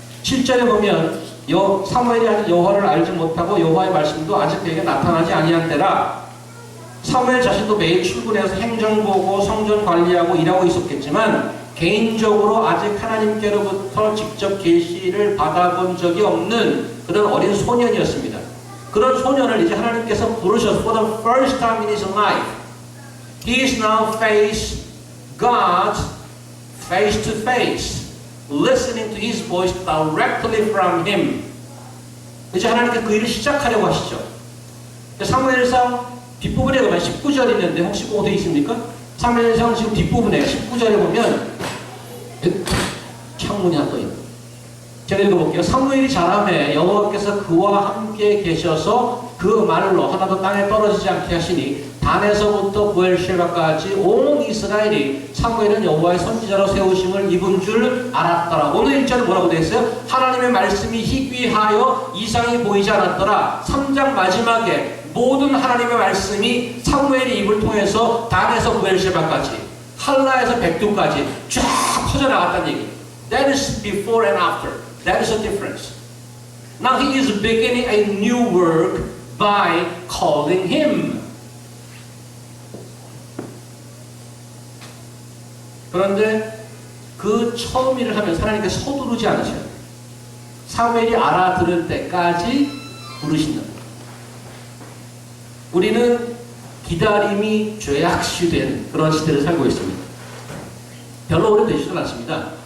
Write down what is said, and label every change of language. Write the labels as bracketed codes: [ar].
[ko] 7절에 보면 사무엘이 아직 여호와를 알지 못하고 여호와의 말씀도 아직 그에게 나타나지 아니한 때라. 사무엘 자신도 매일 출근해서 행정 보고 성전 관리하고 일하고 있었겠지만 개인적으로 아직 하나님께로부터 직접 계시를 받아본 적이 없는 그런 어린 소년이었습니다. 그런 소년을 이제 하나님께서 부르셔서 [en] for the first time in his life he is now face God face to face listening to his voice directly from him. [ko] 이제 하나님께서 그 일을 시작하려고 하시죠. 사무엘상 뒷부분에 보면 19절이 있는데 혹시 그거 되어 있습니까? 사무엘상 지금 뒷부분에 19절에 보면 창문이 하나 떠 있는. 제가 읽어볼게요. 사무엘이 자라매 여호와께서 그와 함께 계셔서 그 말로 하나도 땅에 떨어지지 않게 하시니 단에서부터 부엘셰바까지 온 이스라엘이 사무엘은 여호와의 선지자로 세우심을 입은 줄 알았더라. 오늘 1절에 뭐라고 되어 있어요? 하나님의 말씀이 희귀하여 이상이 보이지 않았더라. 3장 마지막에 모든 하나님의 말씀이 사무엘의 입을 통해서 단에서 부엘셰바까지 할라에서 백두까지 쫙 퍼져나갔다는 얘기. [en] That is before and after. That is a difference. Now he is beginning a new work by calling him. [ko] 그런데 그 처음 일을 하면 하나님께서 서두르지 않으셔요. 사무엘이 알아들을 때까지 부르신다. 우리는 기다림이 죄악시된 그런 시대를 살고 있습니다. 별로 오래되지도 않습니다.